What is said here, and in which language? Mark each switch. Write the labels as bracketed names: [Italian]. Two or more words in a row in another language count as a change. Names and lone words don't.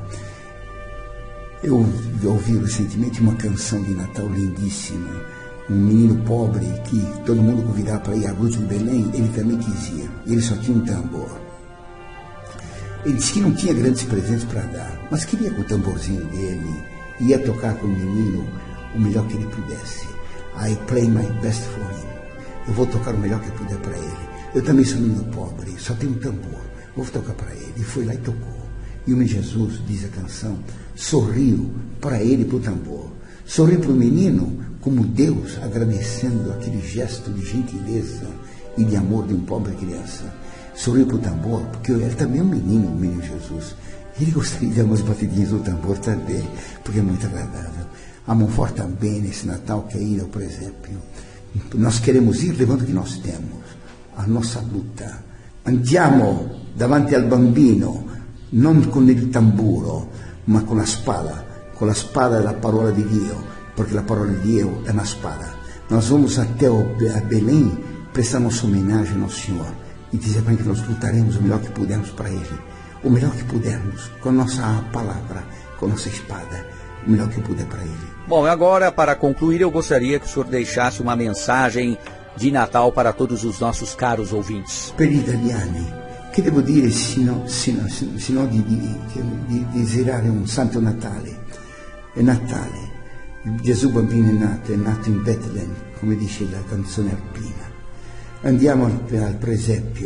[Portuguese] Eu ouvi recentemente uma canção de Natal lindíssima. Um menino pobre que todo mundo convidava para ir à luz de Belém, ele também quis ir. Ele só tinha um tambor. Ele disse que não tinha grandes presentes para dar, mas queria com o tamborzinho dele, ia tocar com o menino o melhor que ele pudesse. [English] I play my best for him. [Portuguese] Eu vou tocar o melhor que eu puder para ele. Eu também sou um menino pobre, só tenho um tambor. Vou tocar para ele. E foi lá e tocou. E o menino Jesus, diz a canção, sorriu para ele e para o tambor. Sorriu para o menino como Deus agradecendo aquele gesto de gentileza e de amor de um pobre criança. Sorriu para o tambor, porque ele também é um menino, o menino Jesus. Ele gostaria de dar umas batidinhas no tambor também, porque é muito agradável. A mão forte também nesse Natal que é ir ao presépio. Nós queremos ir levando o que nós temos, a nossa luta. [Italian] Andiamo davanti al bambino, non con il tamburo, ma con la spada della parola di Dio, perché la parola di Dio è una spada. [Portuguese] Nós vamos até a Belém prestar nossa homenagem ao Senhor e dizer para ele que nós lutaremos o melhor que pudermos para ele, o melhor que pudermos, com a nossa palavra, com a nossa espada, o melhor que puder para ele. Bom, agora, para concluir, eu gostaria que o senhor deixasse uma mensagem de Natal para todos os nossos caros ouvintes. [Italian] Per gli italiani, che devo dire sino di desiderare un Santo Natale? È Natale, Gesù bambino è nato in Betlemme, come dice la canzone alpina. Andiamo al presepio.